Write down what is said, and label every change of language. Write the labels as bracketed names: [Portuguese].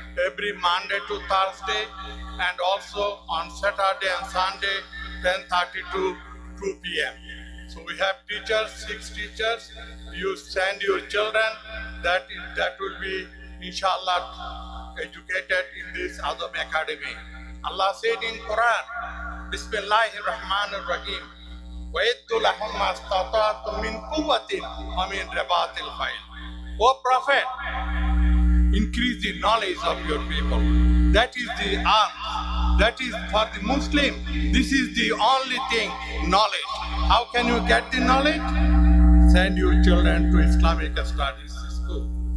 [English] every Monday to Thursday, and also on Saturday and Sunday 10:30 to 2 p.m. So we have teachers, 6 teachers. You send your children. That will be inshallah educated in this Azam Academy. Allah said in Quran, [Arabic] Bismillahir Rahmanir Rahim, وَيَدُّ لَهُمْ مَا اسْتَطَعْتُم مِّن قُوَّةٍ وَمِن رِّبَاطِ الْخَيْلِ. [English] O Prophet, increase the knowledge of your people. That is the arm. That is for the Muslim. This is the only thing, knowledge. How can you get the knowledge? Send your children to Islamic studies school.